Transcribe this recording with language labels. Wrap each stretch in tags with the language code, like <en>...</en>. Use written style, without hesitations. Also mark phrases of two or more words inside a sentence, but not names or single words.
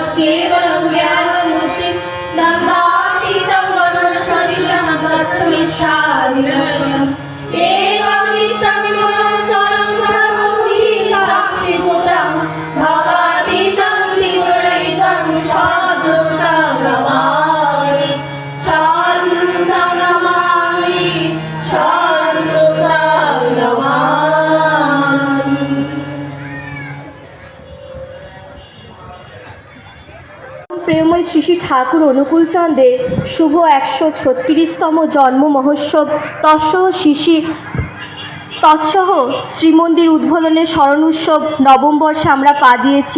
<sa>केवलं ज्ञानमूर्तिं नन्दातीतं गणेशं गतमिच्छादिदर्शनम् एवं नित्यं गुणं चलं सर्वभूति साक्षिभूतं भगातीतं विगुणरहितं साधुतं नमामि साधुतं नमामि साधुतं नमामि</sa> <bn>প্রেমময় শ্রী শ্রী ঠাকুর অনুকূলচন্দ্রের শুভ 136তম জন্ম মহোৎসব তৎসহ শ্রীমন্দির উদ্বোধনের স্মরণ উৎসব নবম বর্ষে আমরা পা দিয়েছি।</bn>